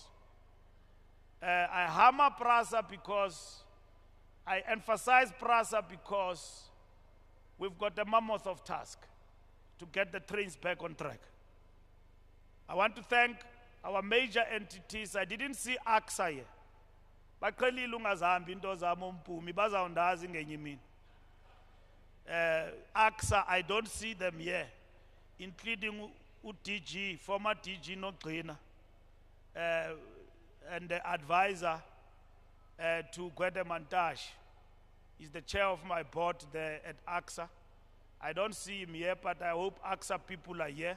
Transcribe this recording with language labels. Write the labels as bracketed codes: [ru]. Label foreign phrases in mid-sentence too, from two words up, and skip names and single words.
[en] I hammer PRASA because I emphasize PRASA because we've got a mammoth of task to get the trains back on track. I want to thank our major entities. I didn't see AXA here. [xh] Baqhelile ungazihambi into zami umpumi bazawundazi ngenye imini. [en] AXA, I don't see them here, including UDG, former DG Nogqina, and the advisor to Gwede Mantash. He's the chair of my board there at AXA. I don't see him here, but I hope AXA people are here.